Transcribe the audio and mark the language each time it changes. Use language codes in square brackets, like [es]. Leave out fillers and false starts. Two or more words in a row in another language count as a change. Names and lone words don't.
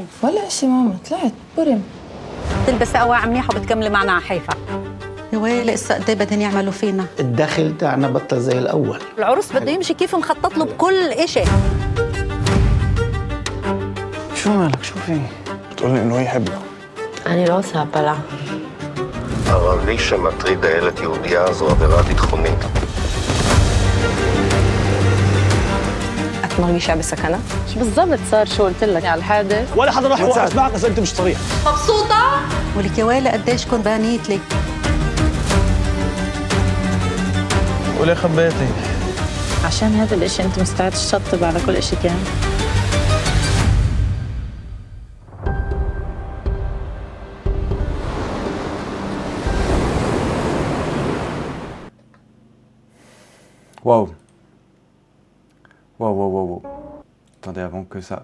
[ar] ولا إشي ماما، طلعت برم. تلبسي قواع منيحة وبتكملي معنا على حيفا. يا ويلي هسه قد ايه بدهم يعملوا فينا؟ الدخل تاعنا بطل زي الاول. العروس بده يمشي كيف مخطط له بكل إشي. شو مالك؟ شو في؟ بتقولي انه يحبك. [he] אני לא עושה הפלה. ערבי שמטריד דיילת יהודייה זו עבירה ביטחונית. את מרגישה בסכנה? [ar] بالضبط صار شو قلت لك على الحادث. ولا حدا راح يوقف معك اذا انت مش صريح. مبسوطة؟ ولك يا ويلي قديش كنت بانيت لك. وليه خبيتي؟ عشان هذا الإشي أنت مستعد تشطب على كل إشي كان. [fr] Waouh. Waouh, waouh, waouh, waouh. Attendez, avant que ça.